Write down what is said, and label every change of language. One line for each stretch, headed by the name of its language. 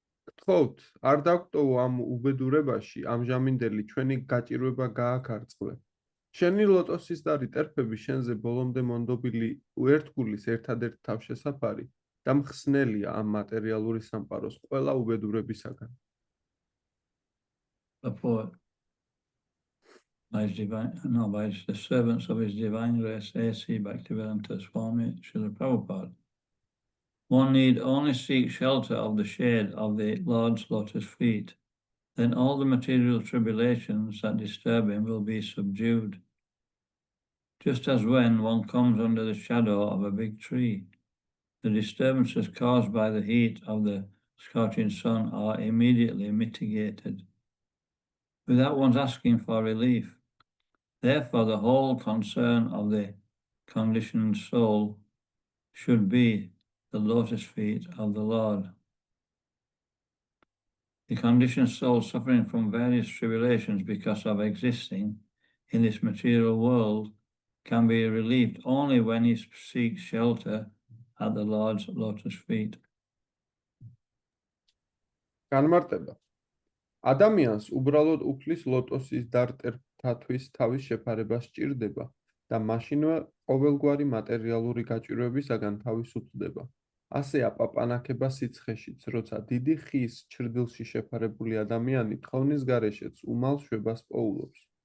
Georgian: გთხოვთ, არ დაგტოვო ამ უბედურებაში, ამჟამინდელი ჩვენი გაჭირვება გააქარწყლე. შენი ლოტოსის დარიტერფები შენზე ბოლომდე მონდობილი ერთგულის ერთადერთ თავშესაფარი და მხსნელია ამ მატერიალური სამყაროს ყველა უბედურებისაგან.
English: Purport. By the servants of His Divine Grace, A.C. Bhaktivedanta Swami Srila Prabhupada. One need only seek shelter of the shade of the Lord's lotus feet. Then all the material tribulations that disturb him will be subdued. Just as when one comes under the shadow of a big tree, the disturbances caused by the heat of the scorching sun are immediately mitigated, without one's asking for relief. Therefore, the whole concern of the conditioned soul should be the lotus feet of the Lord. The conditioned soul suffering from various tribulations because of existing in this material world can be relieved only when he seeks shelter at the Lord's lotus feet.
Georgian: განმარტება. ადამიანს უბრალოდ უფლის ლოტოსის დარტერფთათვის თავის შეფარება სჭირდება და მაშინვე ყოველგვარი მატერიალური გაჭირვებისაგან თავისუფლდება. ასე აპაპანაკება სიცხეშიც, როცა დიდი ხის ჩრდილში შეფარებული ადამიანი თხოვნის გარეშეც უმალ შვებას პოულობს.